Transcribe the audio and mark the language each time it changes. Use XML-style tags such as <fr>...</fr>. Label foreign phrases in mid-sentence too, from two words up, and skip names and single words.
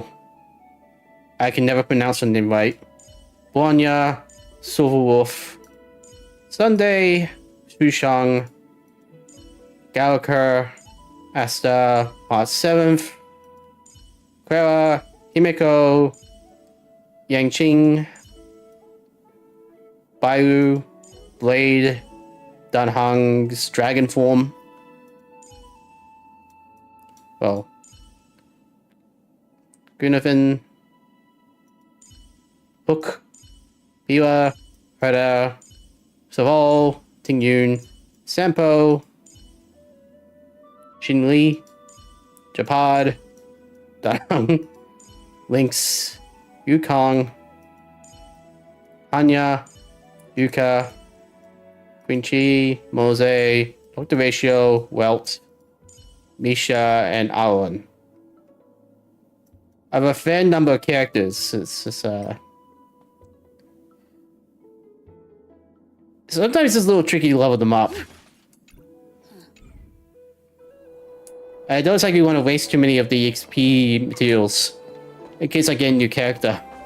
<en>I can never pronounce her name right. Blanya, Silverwolf, Sunday, Shushang, Gallagher, Asta, March 7th, Clara, Himeko, Yangqing, Bailu, Blade, Danhang's Dragon Form. Well, Grunevin, Hook, Bila, Herda, Saval, Tingyun, Sampo, Shinli, Japad, Danhang, Lynx, Yukong, Anya, Yuka, Quinchi, Mose, Dr. Ratio, Welt, Misha, and Alan. I have a fair number of characters. It's just, sometimes it's a little tricky to level them up. I don't exactly want to waste too many of the XP materials in case I get a new character.</en>